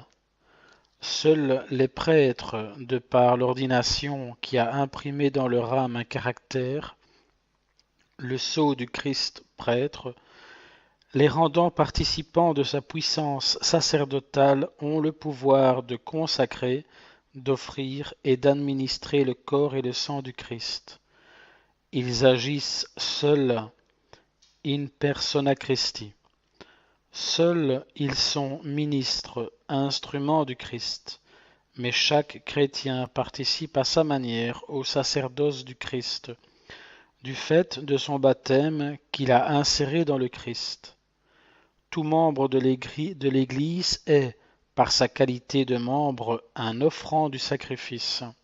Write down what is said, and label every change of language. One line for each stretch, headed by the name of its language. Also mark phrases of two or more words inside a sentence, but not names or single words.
French: Seuls les prêtres, de par l'ordination qui a imprimé dans leur âme un caractère, le sceau du Christ prêtre, les rendant participants de sa puissance sacerdotale, ont le pouvoir de consacrer, d'offrir et d'administrer le corps et le sang du Christ. Ils agissent seuls
Latin: in persona Christi.
French: Seuls ils sont ministres, instruments du Christ, mais chaque chrétien participe à sa manière au sacerdoce du Christ, du fait de son baptême qu'il a inséré dans le Christ. Tout membre de l'Église est, par sa qualité de membre, un offrant du sacrifice.